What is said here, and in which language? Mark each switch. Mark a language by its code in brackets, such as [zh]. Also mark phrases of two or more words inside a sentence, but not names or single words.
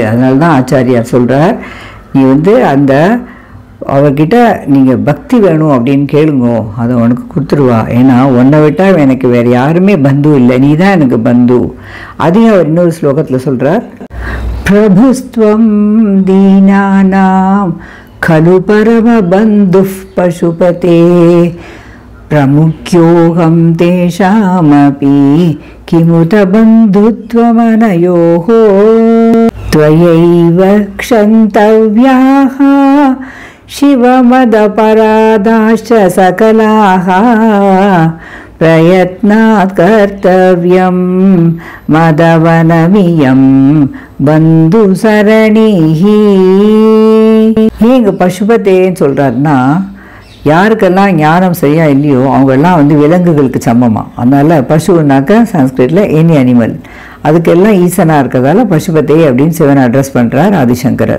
[ta] அதனால தான் ஆச்சாரியார் சொல்கிறார், நீ அந்த அவர்கிட்ட நீங்கள் பக்தி வேணும் அப்படின்னு கேளுங்க, அதை உனக்கு கொடுத்துருவா. ஏன்னா உன்னை விட்டால் எனக்கு வேறு யாருமே பந்து இல்லை, நீ தான் எனக்கு பந்து. அதையும் அவர் இன்னொரு ஸ்லோகத்தில் சொல்கிறார், [sa] प्रभुस्त्वं दीनानां खलु परमबन्धुः पशुपते प्रमुख्योऽहं तेषामपि किमुत बन्धुत्वमनयोः त्वयैव क्षन्तव्याः शिवमदपराधाश्च सकलाः प्रयत्नात् कर्तव्यं मदवनमियं बन्धुसरणिः. [ta] இங்கே பசுபதேன்னு சொல்கிறாருன்னா, யாருக்கெல்லாம் ஞானம் சரியா இல்லையோ அவங்கெல்லாம் விலங்குகளுக்கு சமமாக. அதனால் பசுனாக்க சன்ஸ்கிரிட்டில் [en] any animal, [ta] அதுக்கெல்லாம் ஈசனாக இருக்கிறதால பசுபதே அப்படின்னு சிவனை அட்ரஸ் பண்ணுறார் ஆதிசங்கரர்.